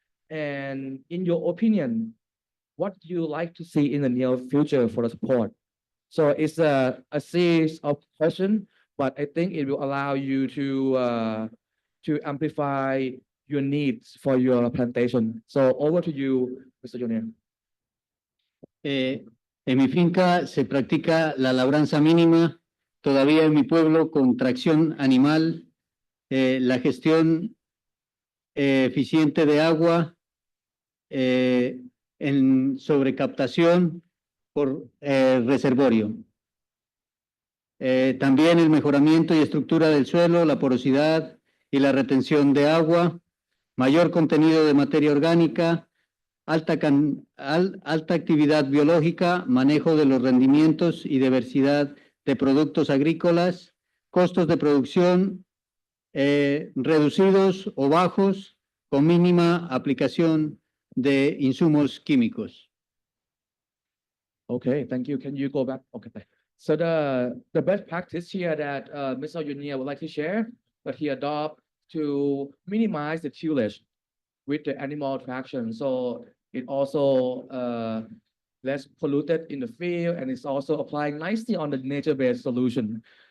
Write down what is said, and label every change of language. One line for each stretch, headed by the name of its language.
English: And in your opinion, what do you like to see in the near future for the support? So it's a series of questions, but I think it will allow you to amplify your needs for your plantation. So over to you, Mr. Junior.
Spanish: En mi finca se practica la labranza mínima, todavía en mi pueblo con tracción animal, la gestión eficiente de agua, en sobrecaptación por reservorio. También el mejoramiento y estructura del suelo, la porosidad y la retención de agua, mayor contenido de materia orgánica, alta actividad biológica, manejo de los rendimientos y diversidad de productos agrícolas, costos de producción reducidos o bajos, con mínima aplicación de insumos químicos.
English: Okay, thank you. Can you go back? Okay. So the best practice here that Mr. Junior would like to share, but he adopt to minimize the tillage with the animal traction. So it also less polluted in the field, and it's also applying nicely on the nature-based solution.